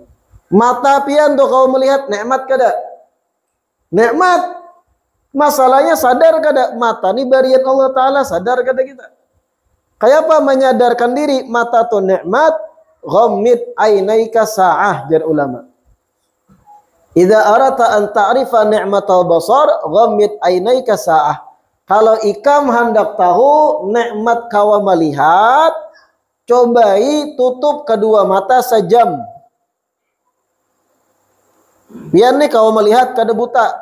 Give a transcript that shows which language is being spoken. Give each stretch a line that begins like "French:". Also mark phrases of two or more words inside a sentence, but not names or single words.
Banjar: Mata pian tuh kau melihat nikmat kada? Nikmat. Masalahnya sadar kada mata ni barian Allah Ta'ala, sadar kada kita? Kayak apa menyadarkan diri mata tu nikmat?
Arabic: غمض عينيك ساعة,
Banjar: jar ulama.
Arabic: إذا أردت أن تعرف نعمة البصر غمض عينيك ساعة.
Banjar: Kalau ikam hendak tahu nikmat kawa melihat, cobai tutup kedua mata sejam. Biar nih kawa melihat kada buta.